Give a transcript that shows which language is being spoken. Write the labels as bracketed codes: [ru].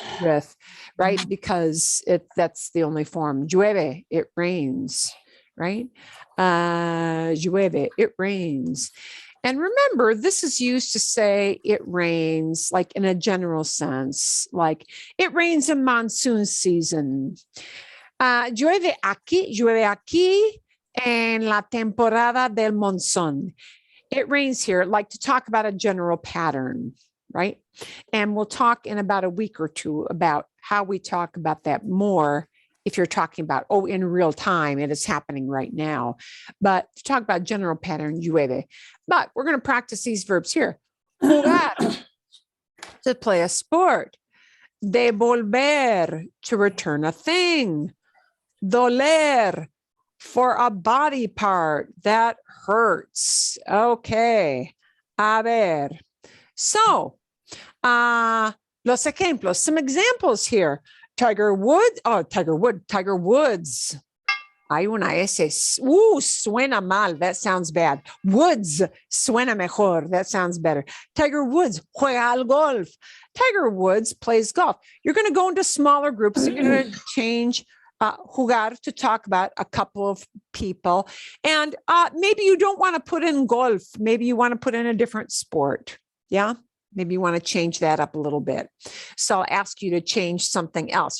[en] with, right? Because that's the only form. Llueve, it rains, right? Llueve, it rains. And remember, this is used to say it rains, like in a general sense, like it rains in monsoon season. [es] Llueve aquí en la temporada del monzón. [en] It rains here, like to talk about a general pattern, right? And we'll talk in about a week or two about how we talk about that more if you're talking about, in real time, it is happening right now. But to talk about general pattern, llueve. But we're going to practice these verbs here. Jugar, to play a sport. Devolver, to return a thing. Doler, for a body part that hurts. Okay. [es] A ver. [en] So, [es] los ejemplos, [en] some examples here. Tiger Woods. [es] Hay una S. Suena mal. [en] That sounds bad. Woods. [es] Suena mejor. [en] That sounds better. [es] Tiger Woods juega al golf. [en] Tiger Woods plays golf. You're going to go into smaller groups. You're going to change jugar to talk about a couple of people. And maybe you don't want to put in golf. Maybe you want to put in a different sport. Yeah. Maybe you want to change that up a little bit. So I'll ask you to change something else.